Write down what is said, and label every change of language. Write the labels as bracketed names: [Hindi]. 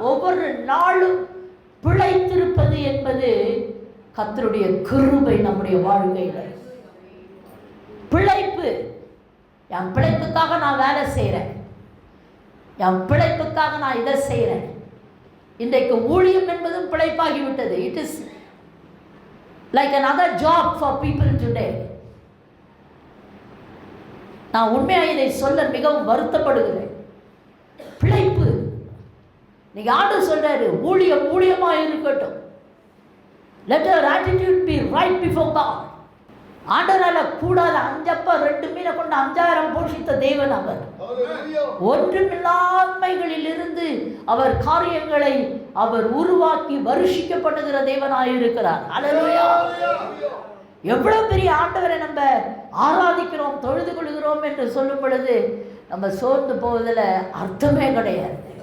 [Tamil] ஒவ்வொரு நாளும் பிழைத்திருப்பது என்பது கர்த்தருடைய கிருபை நம்முடைய வாழ்க்கையில். பிழைப்பு, என் பிழைப்புக்காக நான் வேலை செய்கிறேன், என் பிழைப்புக்காக நான் இதை செய்கிறேன். இன்றைக்கு ஊழியம் என்பதும் பிழைப்பாகிவிட்டது. [English] It is like another job for people today. [Tamil] நான் உண்மையாக இதை சொல்ல மிகவும் வருத்தப்படுகிறேன். பிழைப்பு, நீங்க ஆண்டவர் சொல்றாரு, ஊழியம் ஊழியமா இருக்கட்டும். [English] Let your attitude be right before God. [Tamil] ஆண்டவரால கூடாத 5 அப்ப 2 மீனை கொண்டு 5000 போஷித்த தேவன் அவர். ஒன்றுமில்லாமைகளில் இருந்து அவர் காரியங்களை அவர் உருவாக்கி வருஷிக்கப்படுகிற தேவனாயிருக்கிறார். ஹல்லேலூயா. எவ்வளவு பெரிய ஆண்டவரை நம்ம ஆராதிக்கிறோம், தொழுது கொள்கிறோம் என்று சொல்லும் பொழுது நம்ம சோர்ந்து போவதில் அர்த்தமே கிடையாது.